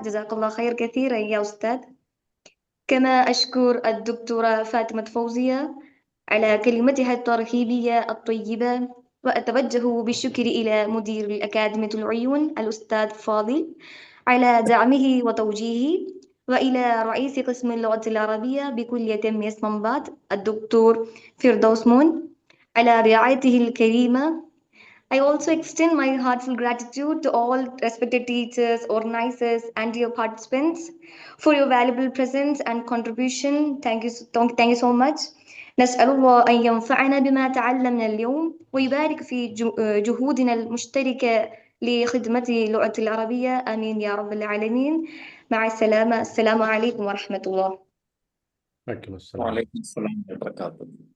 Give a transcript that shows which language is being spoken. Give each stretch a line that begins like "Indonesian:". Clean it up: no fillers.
Arabic: جزاك الله خير كثيرا يا أستاذ. كما أشكر الدكتورة فاطمة فوزية على كلمتها الترحيبية الطيبة، وأتوجه بالشكر إلى مدير الأكاديمية العيون الأستاذ فاضل على دعمه وتوجيهه، وإلى رئيس قسم اللغة العربية بكلية استنباط الدكتور فردوس مون على رعايته الكريمة.
English: I also extend my heartfelt gratitude to all respected teachers, organizers, and dear participants for your valuable presence and contribution. Thank you so much.
Arabic: نسأل الله أن ينفعنا بما تعلمنا اليوم ويبارك في جهودنا المشتركة لخدمة اللغة العربية. آمين يا رب العالمين. مع السلامة. السلام عليكم ورحمة الله. عليكم السلام. وعليكم السلام ورحمة الله وبركاته.